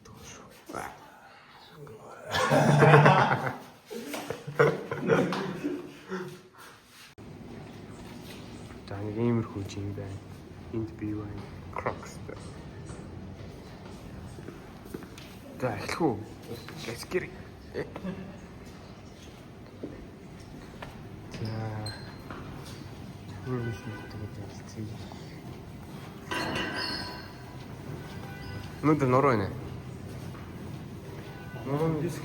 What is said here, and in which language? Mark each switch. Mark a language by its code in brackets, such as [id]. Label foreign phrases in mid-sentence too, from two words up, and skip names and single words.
[mn] Таны иймэрхүү жим байна. Энд би байна. Crocs. За эхлэх үү? [en] Let's get it. [mn] За. Өнөөдөр нуруу байна. Нурууны диск.